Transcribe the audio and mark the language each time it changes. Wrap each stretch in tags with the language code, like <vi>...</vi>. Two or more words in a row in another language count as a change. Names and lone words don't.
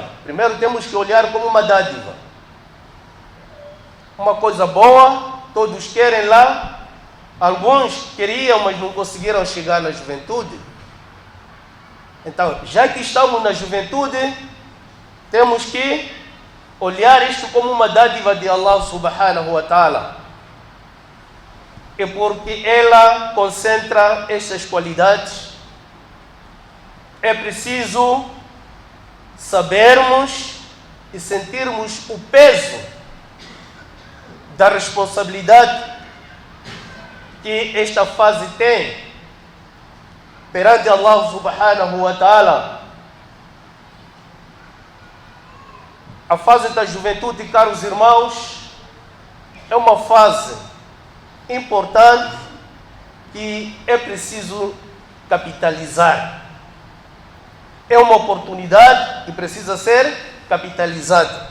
<pt>Primeiro temos que olhar como uma dádiva. Uma coisa boa, todos querem lá. Alguns queriam, mas não conseguiram chegar na juventude. Então, já que estamos na juventude, temos que olhar isto como uma dádiva de</pt> <ar>الله سبحانه وتعالى.</ar> <pt>É porque ela concentra estas qualidades. É preciso sabermos e sentirmos o peso da responsabilidade que esta fase tem perante</pt> <ar>الله سبحانه وتعالى.</ar> <pt>A fase da juventude, caros irmãos, é uma fase importante que é preciso capitalizar. É uma oportunidade que precisa ser capitalizada.</pt>